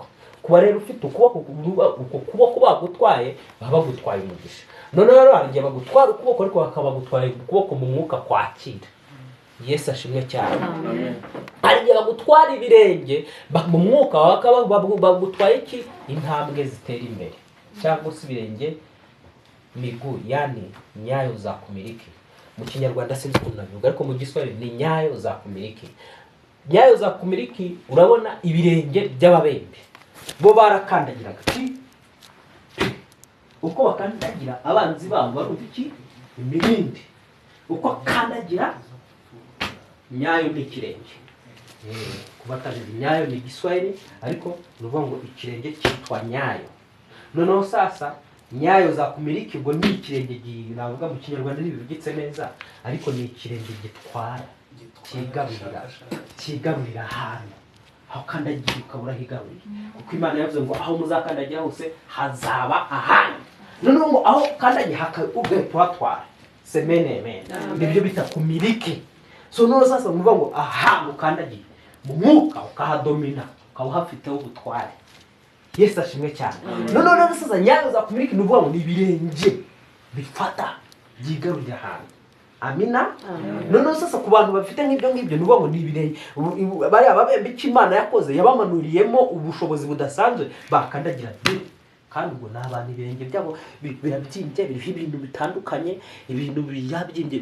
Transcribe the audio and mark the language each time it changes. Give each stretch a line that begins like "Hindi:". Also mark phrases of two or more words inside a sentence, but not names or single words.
Kinyarwanda: Kuba rero ufite ukuboko bagutwaye, baba bagutwaye umugisha. None rero hari bagutwara ukuboko ariko bakaba bagutwaye ukuboko mu mwuka kwakira. Yesu ashimwe cyane. Hari igihe bagutwara ibirenge mu mwuka bakaba bagutwaye iki? Intambwe zitera imbere, cyangwa se ibirenge
Swahili: miguu, yani nyayo za kumiliki.
Kinyarwanda: Mu Kinyarwanda sinzi ukuntu nabivuga, ariko mu Giswahili ni
Swahili: nyayo za kumiliki. Nyayo za kumiliki,
Kinyarwanda: urabona ibirenge by'ababembe bo barakandagiraga uko bakandagira abanzi babo barumva iki? Imirindi. Uko akandagira nyayo ni ikirenge. Kubataje nyayo ni Giswahili, ariko nuvuga ngo ikirenge cyitwa nyayo. Noneho
Swahili: sasa nyayo za kumiliki
Kinyarwanda: ubwo ni ikirenge navuga mu Kinyarwanda ntibivugitse neza, ariko ni ikirenge gitwara, kigarurira ahantu aho kandagira ukabura higarurira, kuko Imana yavuze ngo aho muzakandagira hose hazaba ahantu. Noneho ngo aho kandagira ugahitwatwara semene nibyo bita kumiliki. So no sasa nuvuga ngo ahantu kandagira mu mwuka ukahadomina, ukawuhafiteho ubutware. Yesu ashimwe cyane. None
Swahili: sasa nyayo za kumiliki
Kinyarwanda: nuvuga ngo ni ibirenge bifata byigarurira ahantu. Amina. None sasa ku bantu bafite nk'ibyo nuvuga ngo ni ibirenge bari ababembe Imana yakoze, yabamanuriyemo ubushobozi budasanzwe bakandagira. Kandi ubwo n'abantu ibirenge byabo birabyimbye, biriho ibintu bitandukanye, ibintu byabyimbye.